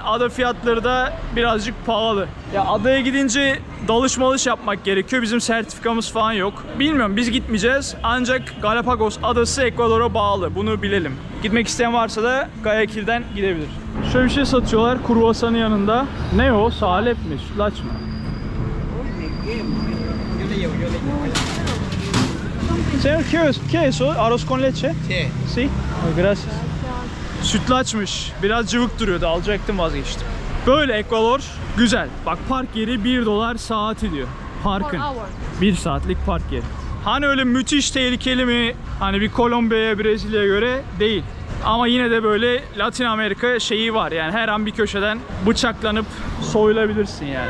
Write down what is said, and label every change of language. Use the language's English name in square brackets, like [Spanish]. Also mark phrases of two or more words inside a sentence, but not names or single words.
[Turkish] Ada fiyatları da birazcık pahalı. Ya adaya gidince dalış malış yapmak gerekiyor. Bizim sertifikamız falan yok. Bilmiyorum, biz gitmeyeceğiz. Ancak Galapagos adası Ekvador'a bağlı. Bunu bilelim. Gitmek isteyen varsa da Guayaquil'den gidebilir. Şöyle bir şey satıyorlar kruvasanın yanında. Ne o? Salep mi? Sütlaç mı? [Spanish] Señor, ¿qué es eso? ¿Arroz con leche? Sí. Sí. Gracias. [Turkish] Sütlaçmış. Biraz cıvık duruyordu. Alacaktım, vazgeçtim. Böyle Ekvador güzel. Bak park yeri $1 saati diyor. Parkın. 1 saatlik park yeri. Hani öyle müthiş tehlikeli mi? Hani bir Kolombiya'ya, Brezilya'ya göre değil. Ama yine de böyle Latin Amerika şeyi var. Yani her an bir köşeden bıçaklanıp soyulabilirsin yani.